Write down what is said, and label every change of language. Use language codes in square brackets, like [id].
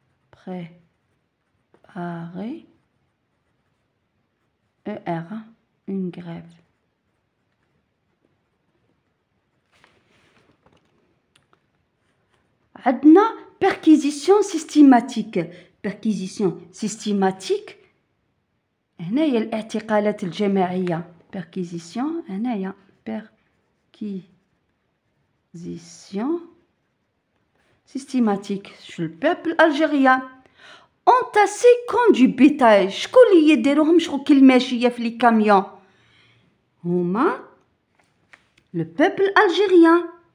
[fr] Préparer une grève. [ar] عندنا [fr] perquisition systématique. Perquisition systématique [ar] هنايا الاعتقالات الجماعية. [fr] Perquisition هنايا perquisition systématique sur le peuple algérien. Entassés comme du bétail. [ar] شكون اللي يديروهم شغل كالماشية في لي كاميون؟ هما [fr] le peuple algérien.